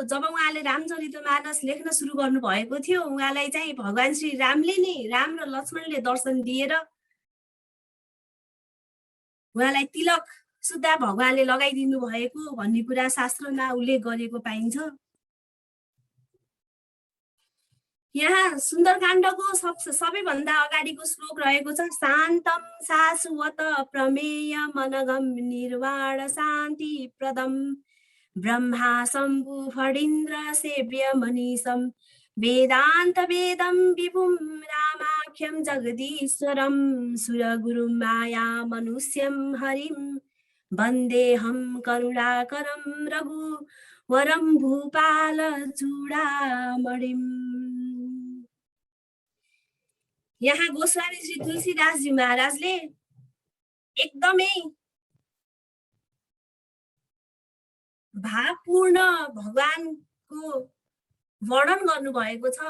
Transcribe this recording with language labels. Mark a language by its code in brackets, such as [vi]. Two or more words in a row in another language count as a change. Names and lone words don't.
[ne] जब उहाँले रामचरितमानस लेख्न सुरु गर्नुभएको थियो, उहाँलाई चाहिँ भगवान श्री रामले नै, राम र लक्ष्मणले दर्शन दिएर उहाँलाई तिलक सुधा भगवानले लगाइदिनु भएको भन्ने कुरा शास्त्रमा उल्लेख गरिएको पाइन्छ। यहाँ सुन्दरकाण्डको सबैभन्दा अगाडिको श्लोक रहेको छ, [sa] शान्तम शाश्वत प्रमेय मनगम निर्वाण शान्ति प्रदम ब्रह्मा शम्भु फणीन्द्र सेव्य मनीषम वेदान्त वेदं विभुं रामाख्यं जगदीश्वरं सुरगुरुं माया मनुष्यं हरिं वन्देऽहं करुणाकरं रघुवरं भूपालचूडामणिम्। [ne] यहाँ गोस्वामी श्री तुलसीदासजी महाराजले एकदमै भावपूर्ण भगवानको वर्णन गर्नुभएको छ।